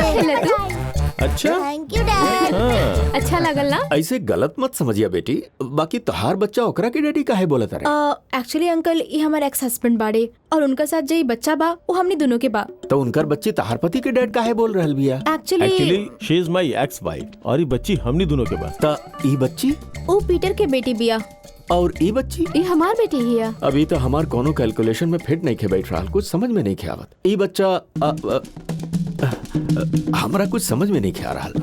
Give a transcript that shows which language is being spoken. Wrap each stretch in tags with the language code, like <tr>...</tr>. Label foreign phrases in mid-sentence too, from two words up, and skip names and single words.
<bho>खेला तू? अच्छा</bho> <en>Thank you dad.</en> <bho>अच्छा लगल ना? ऐसे गलत मत समझिया बेटी, बाकी तोहार बच्चा ओकरा के डैडी काहे बोलत रहे? एक्चुअली अंकल ये हमारे</bho> <en>ex husband</en> <bho>बाड़े और उनका साथ जो बच्चा बा वो हमने दोनों के बा। तो उनकर बच्ची तहार पति के डैड काहे बोल रहल बिया? एक्चुअली</bho> <en>She is my ex wife,</en> <bho>और ये बच्ची हमनी दोनों के बाद। ता ई बच्ची वो पीटर के बेटी बिया। और ई बच्ची? ये हमार बेटी ही है। अभी तो हमार कोनो कैलकुलेशन में फिट नहीं खे बैठ रहा, कुछ समझ में नहीं खे आवत। ई बच्चा हमरा कुछ समझ में नहीं खे आ रहा।</bho>